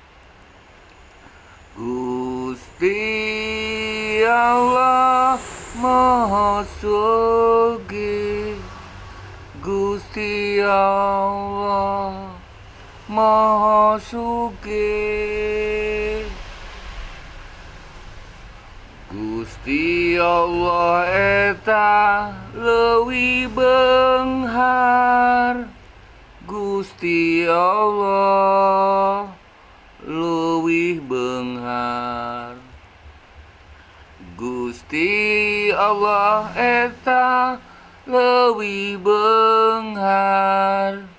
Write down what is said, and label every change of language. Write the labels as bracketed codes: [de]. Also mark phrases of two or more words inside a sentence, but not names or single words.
[jv] Gusti Allah Maha sugih. Gusti Allah Maha sugih. [su] Gusti Allah eta leuwih beunghar. Gusti Allah leuwih beunghar. Gusti Allah eta leuwih beunghar.